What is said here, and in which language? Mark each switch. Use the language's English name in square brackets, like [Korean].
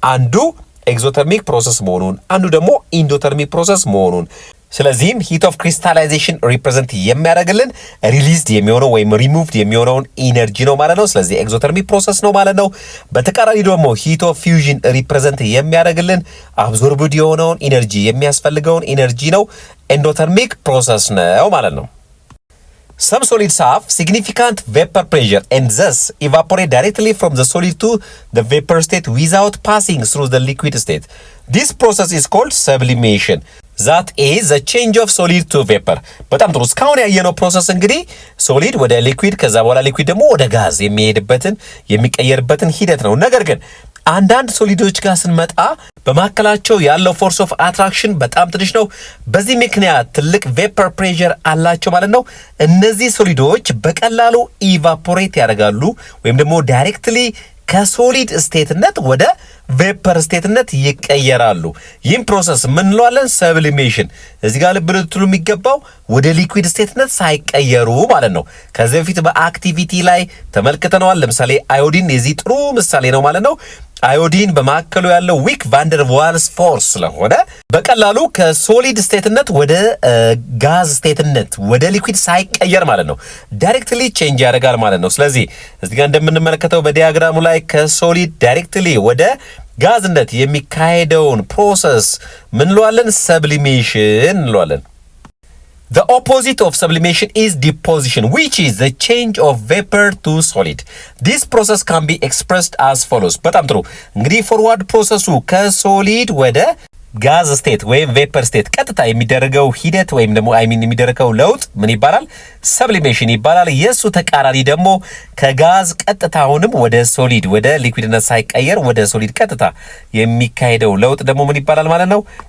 [Amharic] አንዱ ኤግዞተርሚክ ፕሮሰስ መሆኑን፣ አንዱ ደግሞ ኢንዶተርሚክ ፕሮሰስ መሆኑን። ስለዚህም ሂት ኦፍ ክሪስታላይዜሽን ሪፕሬዘንት የሚያደርግልን ሪሊዝድ የሚሆነው ወይም ሪሙቭድ የሚሆነውን ኢነርጂ ነው ማለት ነው። ስለዚህ ኤግዞተርሚክ ፕሮሰስ ነው ማለት ነው። በተቃራኒ ደግሞ ሂት ኦፍ ፊውዥን ሪፕሬዘንት የሚያደርግልን አብዞርብድ የሆነውን ኢነርጂ የሚያስፈልገውን ኢነርጂ ነው። ኤንዶተርሚክ ፕሮሰስ ነው ማለት ነው። [English] Some solids have significant vapor pressure and thus evaporate directly from the solid to the vapor state without passing through the liquid state. This process is called sublimation. That is the change of solid to vapor. [Amharic] በጣም ጥሩ። እስካሁን ያየነው ፕሮሰስ እንግዲህ ሶሊድ ወደ ሊኩዊድ ከዛ በኋላ ሊኩዊድ ደግሞ ወደ ጋዝ የሚቀየርበትን ሂደት ነው። ነገር ግን አንዳንድ ሶሊዶች ጋር ስንመጣ በመካከላቸው ያለው ፎርስ ኦፍ አትራክሽን በጣም ትንሽ ነው። በዚህ ምክንያት ትልቅ ቬፐር ፕሬሸር አላቸው ማለት ነው። እነዚህ ሶሊዶች በቀላሉ ኢቫፖሬት ያደርጋሉ ወይም ደግሞ ዳይሬክትሊ ከሶሊድ ስቴትነት ወደ ቬፐር ስቴትነት ይቀየራሉ። ይህም ፕሮሰስ ምን እንለዋለን? ሰብሊሜሽን። እዚህ ጋር ልብ ልትሉ የሚገባው ወደ ሊኩዊድ ስቴትነት ሳይቀየሩ ማለት ነው። ከዚህ በፊት በአክቲቪቲ ላይ ተመልክተነዋል። ለምሳሌ አዮዲን የዚህ ጥሩ ምሳሌ ነው ማለት ነው። አዮዲን በማከሉ ያለው ዊክ ቫንደር ዋልስ ፎርስ ስለሆነ በቀላሉ ከሶሊድ ስቴትነት ወደ ጋዝ ስቴትነት ወደ ሊኩዊድ ሳይቀየር ማለት ነው ዳይሬክትሊ ቼንጅ ያደርጋል ማለት ነው። ስለዚህ እዚህ ጋር እንደምንመለከተው በዲያግራሙ ላይ ከሶሊድ ዳይሬክትሊ ወደ ጋዝነት የሚካሄደውን ፕሮሰስ ምን እንለዋለን? ሰብሊሜሽን እንለዋለን። [English] The opposite of sublimation is deposition, which is the change of vapor to solid. This process can be expressed as follows. [Amharic] በጣም ጥሩ። እንግዲህ ፎርዋርድ ፕሮሰሱ ከሶሊድ ወደ ጋዝ ስቴት ወይም ቬፐር ስቴት ቀጥታ የሚደረገው ሂደት ወይም ደግሞ የሚደረገው ለውጥ ምን ይባላል? ሰብሊሜሽን ይባላል። የሱ ተቃራኒ ደግሞ ከጋዝ ቀጥታውንም ወደ ሶሊድ ወደ ሊኩዊድነት ሳይቀየር ወደ ሶሊድ ቀጥታ የሚካሄደው ለውጥ ደግሞ ምን ይባላል ማለት ነው?